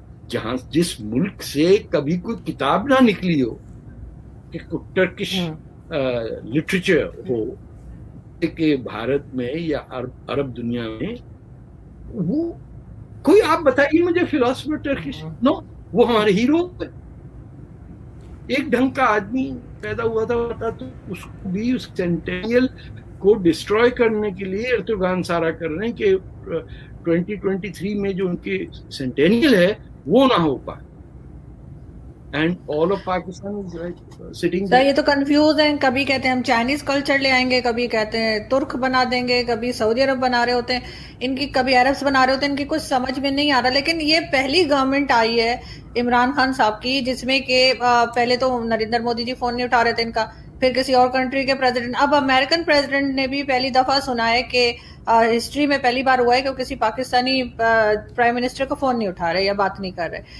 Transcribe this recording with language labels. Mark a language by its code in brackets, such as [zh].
[ur] جہاں جس ملک سے کبھی کوئی کتاب نہ نکلی ہو کہ ٹرکش لٹریچر ہو, کہ بھارت میں یا عرب دنیا میں وہ کوئی, آپ بتائیے مجھے فلاسفر ٹرکش, نو. وہ ہمارے ہیرو. ایک ڈھنگ کا آدمی پیدا ہوا تھا تو اس کو بھی اس سینٹینیل کو ڈسٹروائے کرنے کے لیے ایردوغان سارا کر رہے ہیں کہ 2023 میں جو ان کے سینٹینیل ہے وہ نہ ہو پائے. [en] and all of Pakistan is sitting [ur] sir [en] there. [ur] یہ تو کنفیوز ہیں, کبھی کہتے ہیں ہم چائنیز کلچر لے آئیں گے, کبھی کہتے ہیں ترک بنا دیں گے, کبھی سعودی عرب بنا رہے ہوتے ہیں ان کی, کبھی عربس بنا رہے ہوتے ہیں, ان کی کچھ سمجھ میں نہیں آ رہا. لیکن یہ پہلی گورنمنٹ آئی ہے عمران خان صاحب کی جس میں کہ پہلے تو نریندر مودی جی فون نہیں اٹھا رہے تھے ان کا, پھر کسی اور کنٹری کے پریزیڈنٹ, اب امریکن پریزیڈنٹ نے بھی پہلی دفعہ سنا ہے کہ ہسٹری میں پہلی بار ہوا ہے کہ وہ کسی پاکستانی پرائم منسٹر کو فون نہیں اٹھا رہے یا بات نہیں کر رہے.